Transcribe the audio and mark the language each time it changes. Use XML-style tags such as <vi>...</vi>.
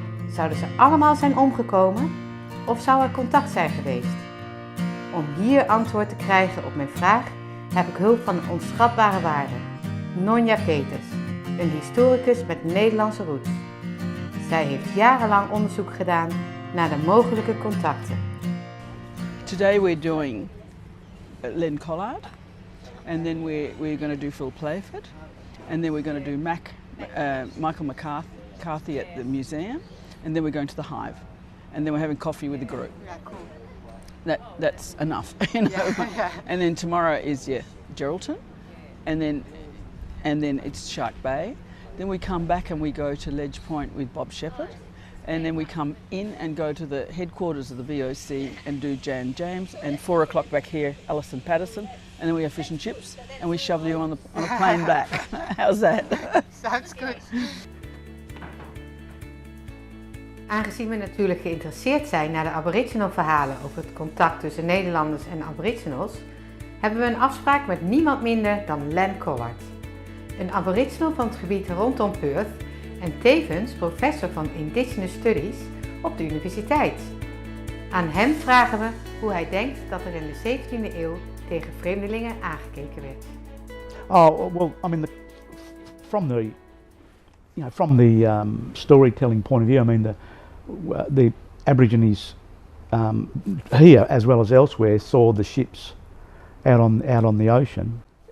<nl>Zouden ze allemaal zijn omgekomen of zou er contact zijn geweest? Om hier antwoord te krijgen op mijn vraag heb ik hulp van een onschatbare waarde. Nonja Peters, een historicus met Nederlandse roots. Zij heeft jarenlang onderzoek gedaan naar de mogelijke contacten.</nl> <en>Today we're doing Len Collard, and then we're going to do Phil Playford, and then we're going to do Michael McCarthy at the museum, and then we're going to the Hive, and then we're having coffee with the group.</en> <nl>Ja, cool.</nl> <en>That's enough, you know. Yeah. And then tomorrow is Geraldton, and then it's Shark Bay. Then we come back and we go to Ledge Point with Bob Shepherd, and then we come in and go to the headquarters of the VOC and do Jan James, and 4 o'clock back here, Alison Patterson, and then we have fish and chips, and we shovel you on a plane back. How's that? Sounds good.</en> <nl>Aangezien we natuurlijk geïnteresseerd zijn naar de Aboriginal verhalen over het contact tussen Nederlanders en Aboriginals, hebben we een afspraak met niemand minder dan Len Collard. Een Aboriginal van het gebied rondom Perth en tevens professor van Indigenous Studies op de universiteit. Aan hem vragen we hoe hij denkt dat er in de 17e eeuw tegen vreemdelingen aangekeken werd.</nl> <en>Oh well, I mean, from the storytelling point of view, I mean the Aborigines here as well as elsewhere saw the ships out on the ocean.</en>